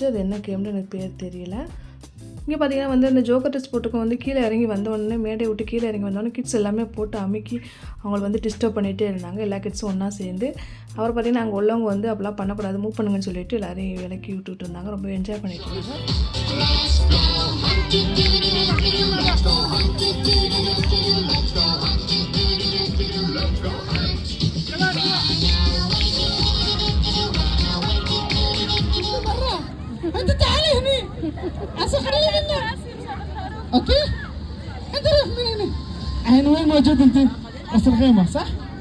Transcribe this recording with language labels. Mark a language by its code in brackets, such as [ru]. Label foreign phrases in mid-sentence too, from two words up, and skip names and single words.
[ta] அது என்ன கேம்னு எனக்கு பேர் தெரியல. இங்கே பார்த்திங்கன்னா வந்து இந்த ஜோக்கர் ட்ரெஸ் போட்டுக்க வந்து கீழே இறங்கி வந்தோடனே மேடையை விட்டு கீழே இறங்கி வந்தோடனே கிட்ஸ் எல்லாமே போட்டு அமுக்கி அவங்கள வந்து டிஸ்டர்ப் பண்ணிகிட்டே இருந்தாங்க. எல்லா கிட்ஸும் ஒன்றா சேர்ந்து. அப்புறம் பார்த்திங்கன்னா அங்கே உள்ளவங்க வந்து அப்படிலாம் பண்ணக்கூடாது, மூவ் பண்ணுங்கன்னு சொல்லிட்டு எல்லாரையும் விலக்கி விட்டுட்டு இருந்தாங்க. ரொம்ப என்ஜாய் பண்ணிட்டு இருந்தாங்க. [ar] انت تعالي هنا عشان خلي منك اوكي انت روح من هنا الحين وين موجود انت راس الخيمه صح